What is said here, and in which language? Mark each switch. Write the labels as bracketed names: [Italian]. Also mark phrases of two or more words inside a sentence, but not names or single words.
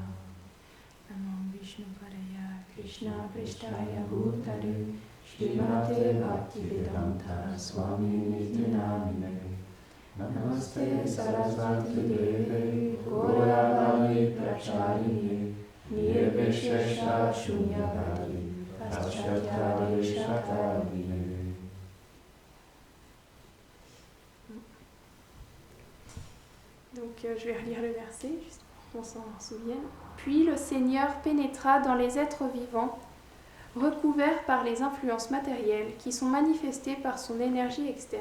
[Sanskrit] नमो विष्णु पादाय कृष्ण प्रिष्टाय भूतले श्रीमते भक्तिवेदान्त स्वामी निति नामिने. नमस्ते सरस्वती देवे गौरवाणी प्रचारिणी निर्विशेष शून्यवादी पाश्चात्य शकविने. [French] Donc je vais relire le verset, juste pour qu'on s'en souvienne. Puis le Seigneur pénétra dans les êtres vivants, recouverts par les influences matérielles qui sont manifestées par son énergie externe.